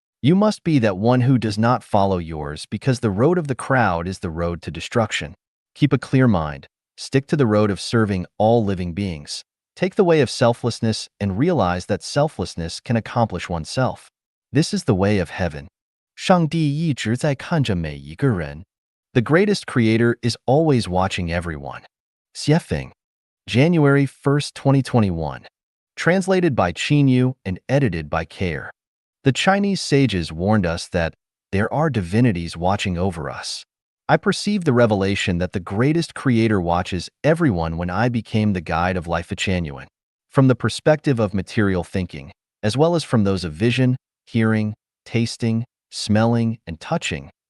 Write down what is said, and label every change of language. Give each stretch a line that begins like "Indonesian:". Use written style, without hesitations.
English: You must be that one who does not follow yours because the road of the crowd is the road to destruction. Keep a clear mind. Stick to the road of serving all living beings. Take the way of selflessness and realize that selflessness can accomplish oneself. This is the way of heaven.
Chinese: 上帝一直在看着每一个人.
English: The greatest creator is always watching everyone. Xiefeng, January 1st, 2021. Translated by Qin Yu and edited by Care. The Chinese sages warned us that there are divinities watching over us. I perceived the revelation that the greatest creator watches everyone when I became the guide of Life Genuine, from the perspective of material thinking, as well as from those of vision, hearing, tasting, smelling, and touching.